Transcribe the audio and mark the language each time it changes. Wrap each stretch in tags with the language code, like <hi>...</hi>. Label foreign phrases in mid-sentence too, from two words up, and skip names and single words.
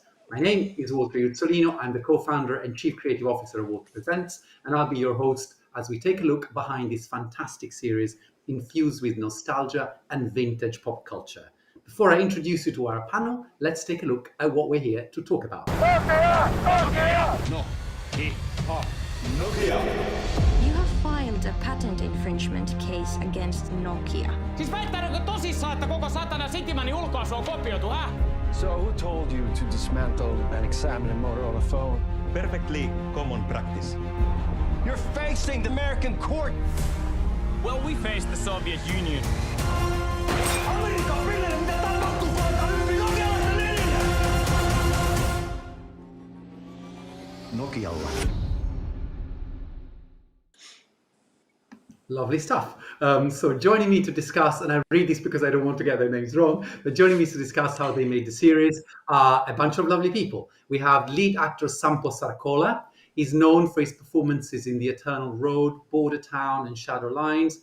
<en>My name is Walter Iuzzolino. I'm the co-founder and chief creative officer of Walter Presents, and I'll be your host as we take a look behind this fantastic series infused with nostalgia and vintage pop culture. Before I introduce you to our panel, let's take a look at what we're here to talk about. Nokia! You have filed a patent infringement case against Nokia.</en> <fi>Siis väittääkö tosissaan, että koko satana Citymanin ulkoasu on kopioitu, hä?</fi> <en>So who told you to dismantle and examine a Motorola phone? Perfectly common practice. You're facing the American court! Well, we faced the Soviet Union.</en> <fi>Amerikan Villelle, mitä tapahtuu, kun alkaa yli Nokialaisen linja? Nokialla.</fi> <en>Lovely stuff. So joining me to discuss, and I read this because I don't want to get their names wrong, but joining me to discuss how they made the series are a bunch of lovely people. We have lead actor Sampo Sarkola. He's known for his performances in The Eternal Road, Bordertown and Shadow Lines.</en>